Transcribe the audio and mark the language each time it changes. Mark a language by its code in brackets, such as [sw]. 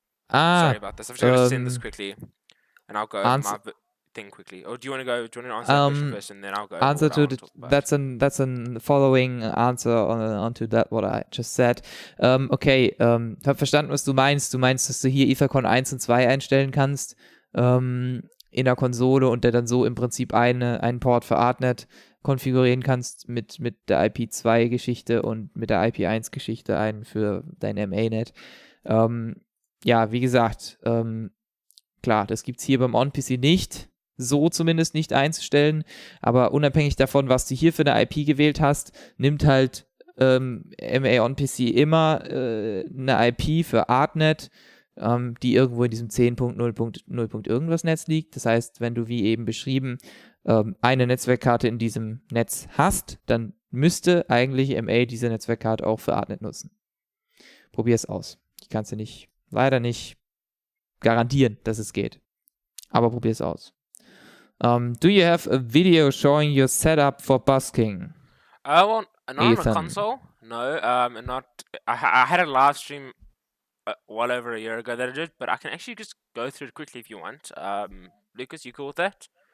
[en] Sorry about this. I've just got to send this quickly, and I'll go over my thing quickly. Or do you want to go? Do you want to answer that question first, and then I'll go over answer what I to want to talk about? that's a following answer onto that what I just said. [de] Okay, hab verstanden, was du meinst. Du meinst, dass du hier Ethercon 1 und 2 einstellen kannst in der Konsole und der dann so im Prinzip einen Port für Artnet konfigurieren kannst mit der IP2-Geschichte und mit der IP1-Geschichte einen für dein MA-Net. Ja, wie gesagt, klar, das gibt es hier beim OnPC nicht, so zumindest nicht einzustellen, aber unabhängig davon, was du hier für eine IP gewählt hast, nimmt halt MA OnPC immer eine IP für Artnet, die irgendwo in diesem 10.0.0. irgendwas Netz liegt. Das heißt, wenn du wie eben beschrieben eine Netzwerkkarte in diesem Netz hast, dann müsste eigentlich MA diese Netzwerkkarte auch für Artnet nutzen. Probier es aus. Ich kann es dir leider nicht garantieren, dass es geht. Aber probier es aus. [en] Do you have a video showing your setup for busking? Well, not on Ethan. a console. No. And not. I had a live stream well over a year ago that I did, but I can actually just go through it quickly if you want. Lucas, you cool with that?